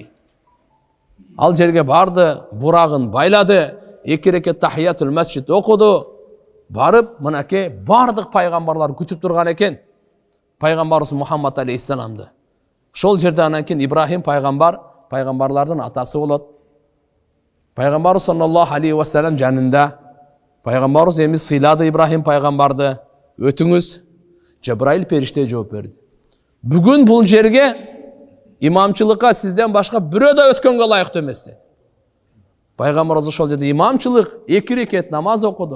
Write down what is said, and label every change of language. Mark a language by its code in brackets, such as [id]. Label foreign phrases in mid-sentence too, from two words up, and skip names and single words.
[ky] Ал жерге барды, бурагын байлады, 2 рекет [ar] تحية المسجد [ky] окуду. Барып, мынакей бардык пайгамбарлар күтүп турган экен. Пайгамбарыбыз Мухаммад алейхиссаламды. Шол жерде анан кийин Ибрахим пайгамбар, пайгамбарлардын атасы болот. Пайгамбарыбыз [ar] صلى الله عليه وسلم [ky] жанында. Пайгамбарыбыз эми сыйлады Ибрахим пайгамбарды. Өтүңүз. Жабраил периште жооп берди. Бүгүн бул жерге имамчылыкка сизден башка бирөө да өткөнгө ылайыктуу эмес. Пайгамбарыбыз ошол жерде имамчылык 2 рекет намаз окуду.